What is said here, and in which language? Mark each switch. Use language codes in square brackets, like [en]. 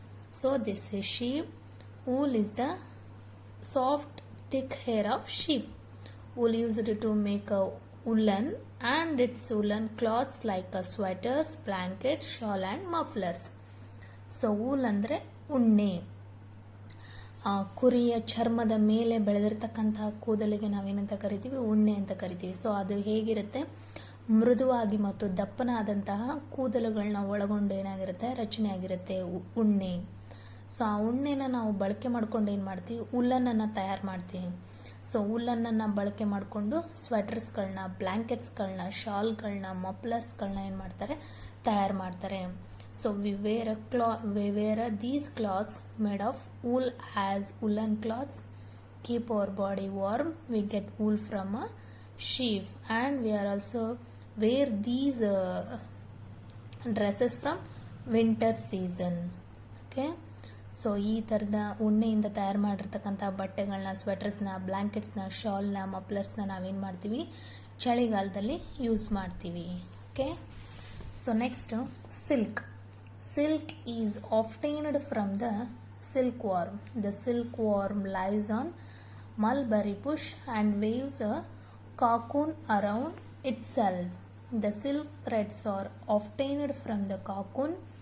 [en] So this is sheep. Wool is the soft, thick hair of sheep. Wool used to make a woolen and its woolen cloths like sweaters, blankets, shawl and mufflers. [kn] So wool andre ಉಣ್ಣೆ. ಕುರಿಯ ಚರ್ಮದ ಮೇಲೆ ಬೆಳೆದಿರ್ತಕ್ಕಂತಹ ಕೂದಲಿಗೆ ನಾವೇನಂತ ಕರಿತೀವಿ, ಉಣ್ಣೆ ಅಂತ ಕರಿತೀವಿ. ಸೊ ಅದು ಹೇಗಿರುತ್ತೆ, ಮೃದುವಾಗಿ ಮತ್ತು ದಪ್ಪನಾದಂತಹ ಕೂದಲುಗಳನ್ನ ಒಳಗೊಂಡು ಏನಾಗಿರುತ್ತೆ, ರಚನೆ ಆಗಿರುತ್ತೆ ಉಣ್ಣೆ. ಸೊ ಆ ಉಣ್ಣೆನ ನಾವು ಬಳಕೆ ಮಾಡ್ಕೊಂಡು ಏನು ಮಾಡ್ತೀವಿ, ಉಲ್ಲನನ್ನು ತಯಾರು ಮಾಡ್ತೀವಿ. ಸೊ ಉಲ್ಲನನ್ನು ಬಳಕೆ ಮಾಡಿಕೊಂಡು ಸ್ವೆಟರ್ಸ್ಗಳನ್ನ, ಬ್ಲ್ಯಾಂಕೆಟ್ಸ್ಗಳನ್ನ, ಶಾಲ್ಗಳನ್ನ, ಮಫ್ಲರ್ಸ್ಗಳನ್ನ ಏನು ಮಾಡ್ತಾರೆ, ತಯಾರು ಮಾಡ್ತಾರೆ. [en] So we wear these cloths made of wool as woolen cloths keep our body warm. We get wool from a sheep, and we are also wear these dresses from winter season. [kn] Okay, so ಈ ಥರದ ಉಣ್ಣೆಯಿಂದ ತಯಾರು ಮಾಡಿರ್ತಕ್ಕಂಥ ಬಟ್ಟೆಗಳನ್ನ, ಸ್ವೆಟರ್ಸ್ನ, ಬ್ಲ್ಯಾಂಕೆಟ್ಸ್ನ, ಶಾಲ್ನ, ಮಫ್ಲರ್ಸ್ನ ನಾವೇನು ಮಾಡ್ತೀವಿ, ಚಳಿಗಾಲದಲ್ಲಿ use ಮಾಡ್ತೀವಿ. Okay, so next silk. [en] Silk is obtained from the silkworm. The silkworm lives on mulberry bush and weaves a cocoon around itself. The silk threads are obtained from the cocoon.